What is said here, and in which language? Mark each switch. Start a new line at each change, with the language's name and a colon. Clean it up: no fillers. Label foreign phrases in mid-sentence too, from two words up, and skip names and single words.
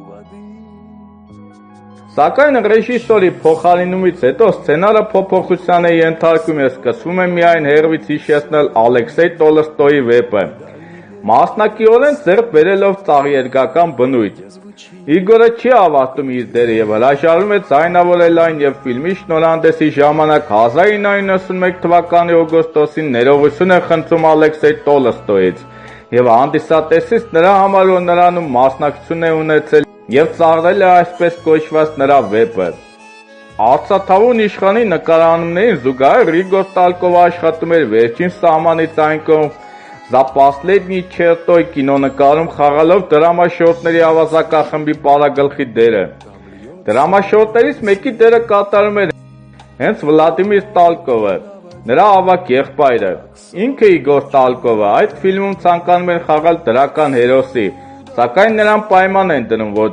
Armenian: Սակայն ռեժիսորի փոխարինումից հետո սցենարը փոփոխության է ենթարկվում և սկսվում է միայն հեռվից հիշեցնել Ալեքսեյ Տոլստոյի վեպը, մասնակիորեն ձեռք բերելով ծաղերգական բնույթ։ Իգորը չի ավարտում իր դերը և հրաժարվում է ձայնավորել այն և ֆիլմի շնորհանդեսի ժամանակ 1991 թվականի օգոստոսին ներողություն է խնդրում Ալեքսեյ Տոլստոյից և հանդիսատեսից նրա համար, որ նրանում մասնակցություն է ունեցել և ծաղրել է այսպես կոչված նրա վեպը։ Արծաթավուն իշխանի նկարահանումներին զուգահեռ Իգոր Տալկովը աշխատում էր վերջին սահմանից այն կողմ «За последней чертой» կինոնկարում խաղալով դրամաշորտների ավազակախմբի պարագլխի դերը։ Դրամաշորտներից մեկի դերը կատարում էր հենց Վլադիմիր Տալկովը, նրա ավագ եղբայրը։ Ինքը Իգոր Տալկովը այդ ֆիլմում ցանկանում էր խաղալ դրական հերոսի, սակայն նրան պայման են դնում, որ